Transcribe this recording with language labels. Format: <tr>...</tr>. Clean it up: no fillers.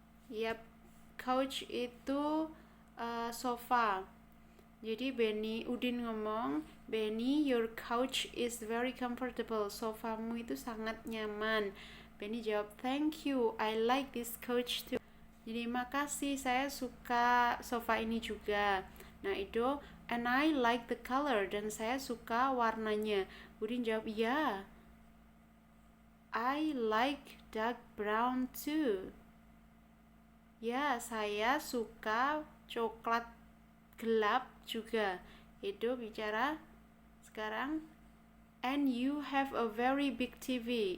<id>Yap, couch itu sofa. Jadi Udin ngomong,</id> <en>Benny, your couch is very comfortable.</en> <id>Sofamu itu sangat nyaman. Benny jawab,</id> <en>thank you, I like this couch too.</en> <id>Jadi makasih, saya suka sofa ini juga. Nah itu,</id> <en>and I like the color,</en> <id>dan saya suka warnanya. Udin jawab, ya,</id> <en>I like dark brown too.</en> <id>Ya, saya suka coklat gelap juga. Edo bicara sekarang.</id> <en>And you have a very big TV.</en>